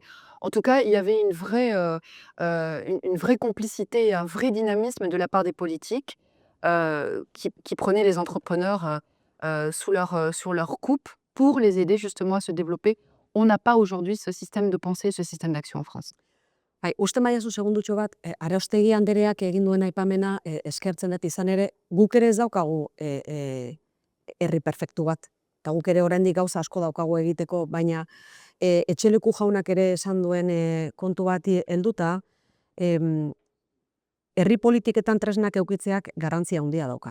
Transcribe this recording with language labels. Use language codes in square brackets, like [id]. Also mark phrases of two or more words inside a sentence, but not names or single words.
[fr] En tout cas, il y avait une vraie complicité et un vrai dynamisme de la part des politiques qui prenaient les entrepreneurs sur leur coupe pour les aider justement à se développer. On n'a pas aujourd'hui ce système de pensée, ce système d'action en France. [eu] Bai, uste maiazu segundutxo bat, Araustegi Andereak egin duen aipamena eskertzen dut izan ere, guk ere ez daukagu herri perfektu bat. Eta guk ere oraindik gauza asko daukagu egiteko, baina Etxeleku jaunak ere esan duen kontu bati helduta, herri politiketan tresnak eukitzeak garrantzia handia dauka.